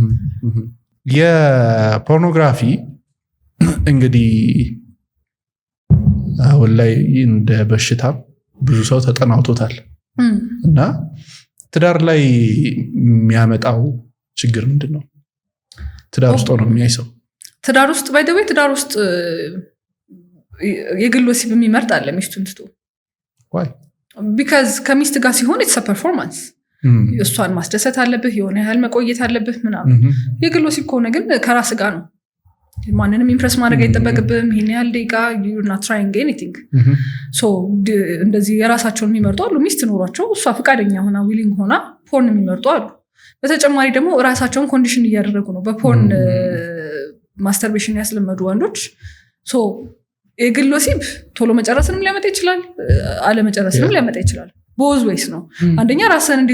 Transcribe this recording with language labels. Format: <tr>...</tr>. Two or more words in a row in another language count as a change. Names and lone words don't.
<am>የፖርኖግራፊ እንግዲህ አሁን ላይ እንደ በሽታ ብዙ ሰው ተጠናውቶታል እና ትዳር ላይ የሚያመጣው ችግር ምንድነው ትዳር ውስጥ ነው የሚያይሰው ትዳር ውስጥ ባይደውይ ትዳር ውስጥ የግል ወሲብ የሚመርጥ አለ ሚስቱን ትቶ</am> <en>why</en> <am>because ከሚስት ጋር ሲሆን</am> <en>it's a performance</en> <am>እሷን ማስደሰት አለብህ የሆነ ያህል መቆየት አለብህ ምናምን የግል ወሲብ ከሆነ ግን ከራስ ጋር ነው ማንንም ኢምፕረስ ማድረግ አይጠበቅብህም ይሄን ያህል ደቂቃ</am> <en>you're not trying anything so</en> <am>እንደዚህ የራሳቸውን የሚመርጡ አሉ ሚስት ኖሯቸው እሷ ፈቃደኛ ሆና ዊሊንግ ሆና ፖርን የሚመርጡ አሉ በተጨማሪ ደግሞ ራሳቸውን ኮንዲሽን እያደረጉ ነው በፖርን ማስተርቤሽን ያስለመዱ ወንዶች ሶ የግል ወሲብ ቶሎ መጨረስንም ሊያመጣ ይችላል አለመጨረስንም ሊያመጣ ይችላል ቦዝ ወይስ ነው አንደኛ ራስን እንዴት</am>